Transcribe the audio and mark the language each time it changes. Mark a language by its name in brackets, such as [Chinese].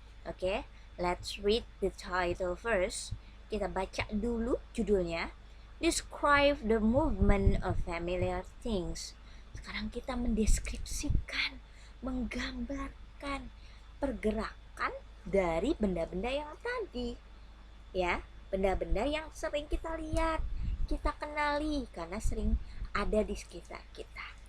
[English] Okay, let's read the title first. [Indonesian] Kita baca dulu judulnya. [English] Describe the movement of familiar things. [Indonesian] Sekarang kita mendeskripsikan, menggambarkan pergerakan dari benda-benda yang tadi. Ya, benda-benda yang sering kita lihat, kita kenali karena sering ada di sekitar kita.